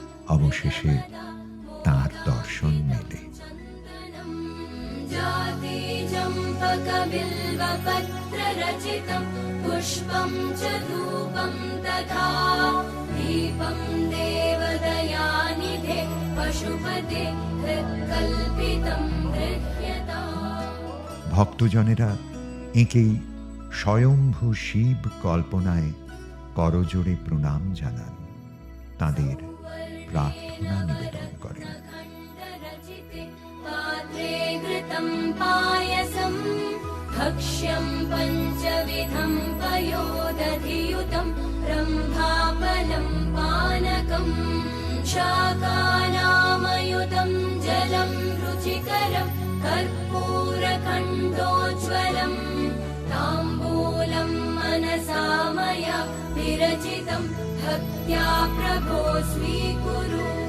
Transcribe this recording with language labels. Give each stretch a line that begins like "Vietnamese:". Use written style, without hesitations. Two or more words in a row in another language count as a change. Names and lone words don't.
Bangla: অবশেষে তার দর্শন মেলে।
Sanskrit: जातिचम्पकबिल्वपत्ररचितं पुष्पं च धूपं तथा दीपं देवदयानिधे पशुपते हृत्कल्पितं गृह्यताम्।
Bangla: ভক্তজনেরা এঁকেই স্বয়ম্ভু শিব কল্পনায় করজোড়ে প্রণাম জানান, তাদের প্রার্থনা নিবেদন করেন।
Sanskrit: खण्डरचिते पात्रे घृतं पायसं भक्ष्यं पञ्चविधं पयोदधियुतं रम्भाफलं पानकं शाकानामयुतं जलं रुचिकरं कर्पूरखण्डोज्ज्वलं ताम्बूलं मनसा मया विरचितं भक्त्या प्रभो स्वीकुरु।